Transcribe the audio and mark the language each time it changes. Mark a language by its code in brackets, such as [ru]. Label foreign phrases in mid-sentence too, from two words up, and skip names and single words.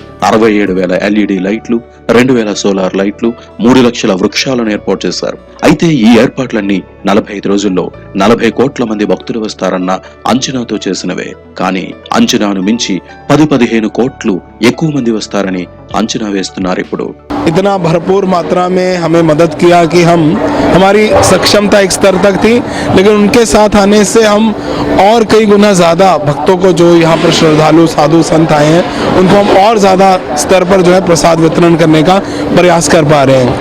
[te] 67,000 LED లైట్లు, 2,000 సోలార్ లైట్లు, 3 లక్షల వృక్షాలను ఏర్పాటు చేశారు. అయితే ఈ ఏర్పాట్లన్నీ 45 రోజుల్లో 40 కోట్ల మంది భక్తులు వస్తారన్న అంచనాతో చేసినవే. కానీ అంచనాను మించి 10-15 కోట్లు ఎక్కువ మంది వస్తారని అంచనా వేస్తున్నారు ఇప్పుడు [hi] इतना भरपूर मात्रा में हमें मदद किया कि हमारी सक्षमता एक स्तर तक थी, लेकिन उनके साथ आने से हम और कई गुना ज़्यादा भक्तों को, जो यहाँ पर श्रद्धालु साधु संत आए हैं, उनको हम और ज़्यादा स्तर पर जो है प्रसाद वितरण करने का प्रयास कर पा रहे हैं.